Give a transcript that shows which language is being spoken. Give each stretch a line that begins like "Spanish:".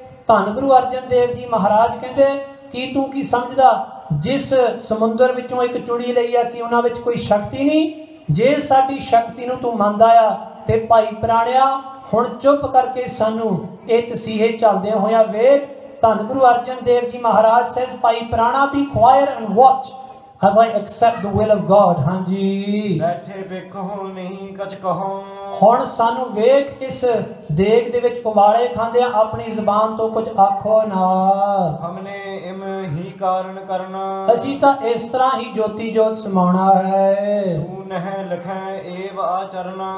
Punjabi: ਧੰਨ ਗੁਰੂ ਅਰਜਨ ਦੇਵ ਜੀ ਮਹਾਰਾਜ ਕਹਿੰਦੇ ਕੀ ਤੂੰ ਕੀ ਸਮਝਦਾ ਜਿਸ ਸਮੁੰਦਰ ਵਿੱਚੋਂ ਇੱਕ ਚੁੜੀ ਲਈ ਆ ਕਿ ਉਹਨਾਂ ਵਿੱਚ ਕੋਈ ਸ਼ਕਤੀ ਨਹੀਂ। ਜੇ ਸਾਡੀ ਸ਼ਕਤੀ ਨੂੰ ਤੂੰ ਮੰਨਦਾ ਆ ਤੇ ਭਾਈ ਪੁਰਾਣਿਆ ਹੁਣ ਚੁੱਪ ਕਰਕੇ ਸਾਨੂੰ ਇਹ ਤਸੀਹੇ ਚੱਲਦੇ ਹੋਇਆ ਵੇਖ। ਧੰਨ ਗੁਰੂ ਅਰਜਨ ਦੇਵ ਜੀ ਮਹਾਰਾਜ says ਭਾਈ ਪੁਰਾਣਾ
English: be quiet and watch। as I accept the will of God, ਹਾਂਜੀ
Punjabi: ਬੈਠੇ ਵੇਖੋ ਨਹੀਂ ਕਛ ਕਹੋ। ਹੁਣ ਸਾਨੂੰ ਵੇਖ ਇਸ ਦੇਗ ਦੇ ਵਿੱਚ ਉਬਾਲੇ ਖਾਂਦੇ ਆਪਣੀ ਜ਼ੁਬਾਨ ਤੋਂ ਕੁਝ ਆਖੋ ਨਾ। ਹਮਨੇ ਇਮ ਹੀ ਕਾਰਨ ਕਰਨਾ, ਅਸੀਂ ਤਾਂ ਇਸ ਤਰ੍ਹਾਂ ਹੀ ਜੋਤੀ ਜੋਤ ਸਮਾਉਣਾ ਹੈ। ਤੂੰ ਨਹਿ ਲਖੈ ਏਵ ਆਚਰਨਾ,